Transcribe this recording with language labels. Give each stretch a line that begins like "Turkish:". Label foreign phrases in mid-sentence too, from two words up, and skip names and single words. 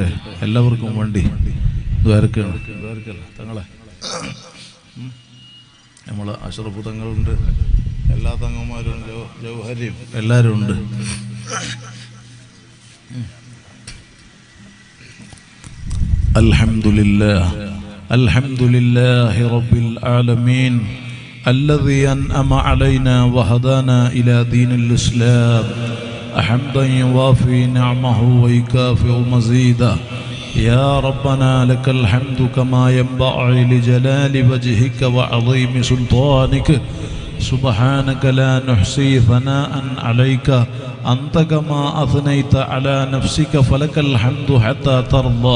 Malayalam: എല്ലാവർക്കും വേണ്ടി ദ്വാരക്കാണ് തങ്ങളെ നമ്മളെ അഷ്റഫ് തങ്ങളുണ്ട്, എല്ലാ തങ്ങന്മാരും ജൗഹരിയും എല്ലാവരും ഉണ്ട്.
Arabic: അൽഹംദുലില്ലാഹ് الحمد لله رب العالمين الذي أنعم علينا وهدانا إلى دين الإسلام حمدا يوافي نعمه ويكافئ مزيدا. يا ربنا لك الحمد كما ينبغي لجلال وجهك وعظيم سلطانك سبحانك لا نحصي ثناء عليك أنت كما أثنيت على نفسك فلك الحمد حتى ترضى.